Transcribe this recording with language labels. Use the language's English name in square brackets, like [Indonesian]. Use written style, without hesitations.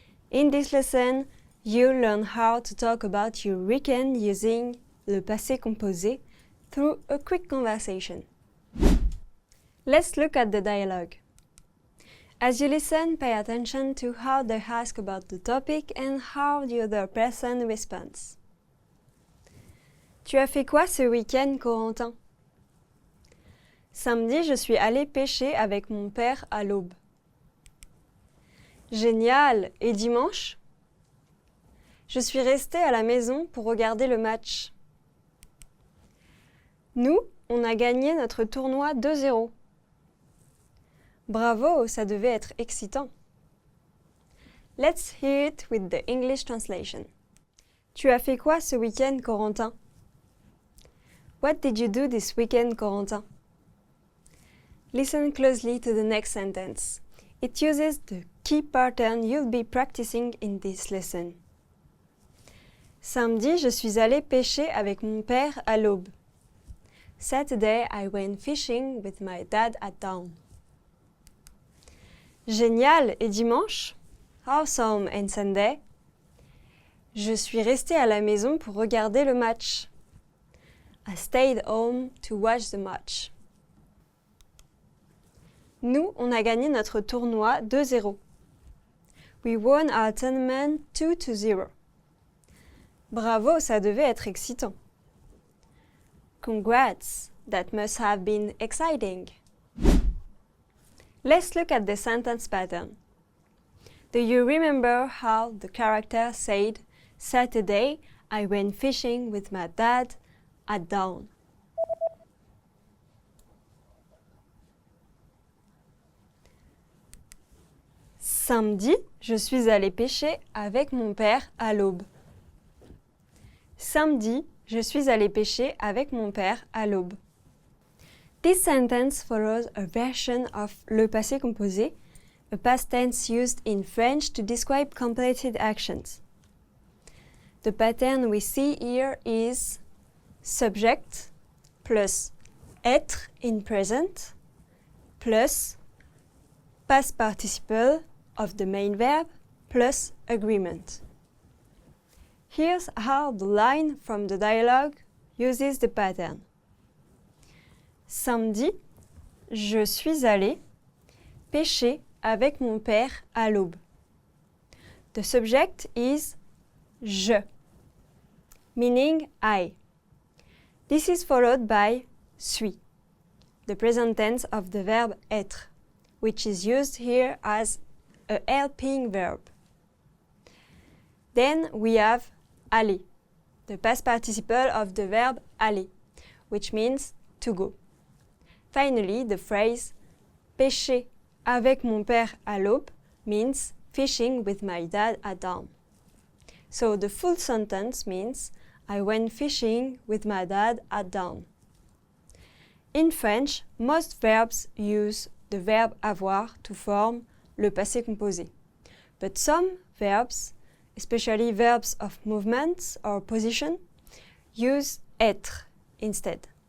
[English] In this lesson, you'll learn how to talk about your weekend using le passé composé through a quick conversation. Let's look at the dialogue. As you listen, pay attention to how they ask about the topic and how the other person responds. [French] Tu as fait quoi ce week-end, Corentin? Samedi, je suis allé pêcher avec mon père à l'aube. Génial! Et dimanche? Je suis restée à la maison pour regarder le match. Nous, on a gagné notre tournoi 2-0. Bravo, ça devait être excitant. [English] Let's hear it with the English translation. [French] Tu as fait quoi ce week-end, Corentin? [English] What did you do this weekend, Corentin? Listen closely to the next sentence. It uses the key pattern you'll be practicing in this lesson. [French] Samedi, je suis allée pêcher avec mon père à l'aube. [English] Saturday, I went fishing with my dad at dawn. [French] Génial! Et dimanche? [English] Awesome! And Sunday? [French] Je suis restée à la maison pour regarder le match. [English] I stayed home to watch the match. [French] Nous, on a gagné notre tournoi 2-0. [English] We won our tournament 2-0. [French] Bravo, ça devait être excitant. [English] Congrats, that must have been exciting. Let's look at the sentence pattern. Do you remember how the character said, Saturday, I went fishing with my dad at dawn? [French] Samedi, je suis allée pêcher avec mon père à l'aube. Samedi, je suis allée pêcher avec mon père à l'aube. [English] This sentence follows a version of le passé composé, a past tense used in French to describe completed actions. The pattern we see here is subject plus être in present plus past participle of the main verb plus agreement. Here's how the line from the dialogue uses the pattern. [French] Samedi, je suis allée pêcher avec mon père à l'aube. [English] The subject is je, meaning I. This is followed by suis, the present tense of the verb être, which is used here as a helping verb. Then we have aller, the past participle of the verb aller, which means to go. Finally, the phrase [French] pêcher avec mon père à l'aube [English] means fishing with my dad at dawn. So the full sentence means I went fishing with my dad at dawn. In French, most verbs use the verb avoir to form le passé composé. But some verbs, especially verbs of movement or position, use être instead.